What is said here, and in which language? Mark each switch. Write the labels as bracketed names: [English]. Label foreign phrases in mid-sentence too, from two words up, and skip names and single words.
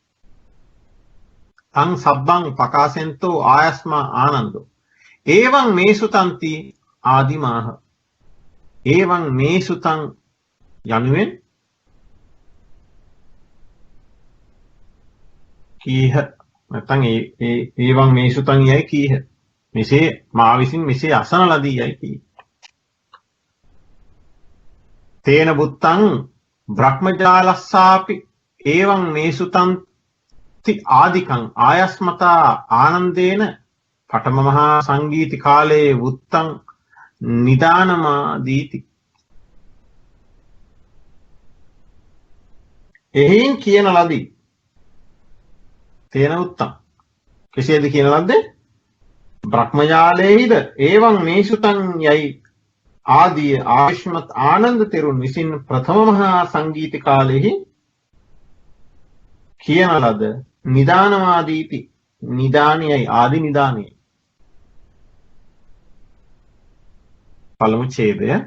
[Pali] තං සබ්බං පකාසෙන්තෝ ආයස්මා ආනන්දෝ ඒවං මේසුතන්ති ආදිමාහ ඒවං මේසුතං යනුවෙන් [Sinhala] කීහ නැත්නම් [Pali] ඒවං මේසුතං [Sinhala] යයි කීහ මෙසේ මා විසින් මෙසේ අසන ලදී යයි කී [Pali] තේන බුත්තං බ්‍රහ්මජාලස්සාපි ඒවං මේසුතන්ති ආදිකං ආයස්මතා ආනන්දේන පඨම මහා සංගීති කාලේ වුත්තං නිදානමාදීති [Sinhala] එහින් කියන ලදී [Pali] තේන උත්තම් [Sinhala] කෙසේද කියන ලද්දේ බ්‍රහ්මජාලයේද [Pali] ඒවං මේසුතං [Sinhala] යයි ආදී ආයුෂ්මත් ආනන්ද තෙරුන් විසින් ප්‍රථම මහා සංගීත කාලෙහි කියන ලද නිදානවාදීති නිදානියයි ආදි නිදානියයි පළමු ඡේදය